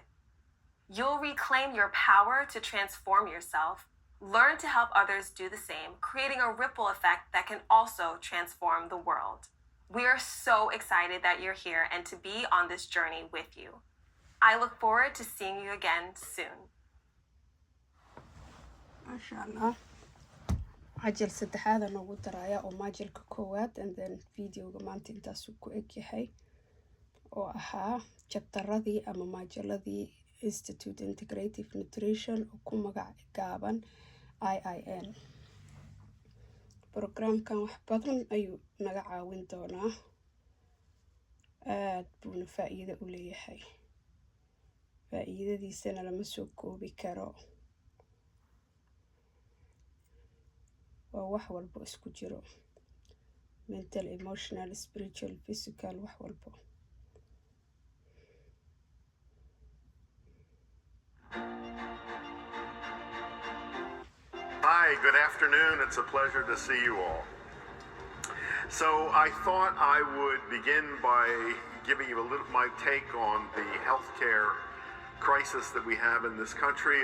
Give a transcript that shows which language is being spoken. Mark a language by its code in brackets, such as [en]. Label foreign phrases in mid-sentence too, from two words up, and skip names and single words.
[en] You'll reclaim your power to transform yourself, learn to help others do the same, creating a ripple effect that can also transform the world. We are so excited that you're here and to be on this journey with you. I look forward to seeing you again soon. [ar] ما شاء الله [so] عجل saddexaad aan ugu daraya oo maajilka koowaad [en] and then [so] videoga maanta intaasuu ku eg yahay oo ahaa jabtaradii ama maajiladii Institute Integrative Nutrition oo ku magac gaaban IIN. Programkan wax badan ayuu naga caawin doonaa, aad buuna faa'iido u leeyahay, faa'iidadiisana lama soo koobi karo. waa wax walbo isku jiro, [en] mental, emotional, spiritual, physical, [so] wax walbo. [en] Hi, good afternoon. It's a pleasure to see you all. So I thought I would begin by giving you a little my take on the healthcare crisis that we have in this country.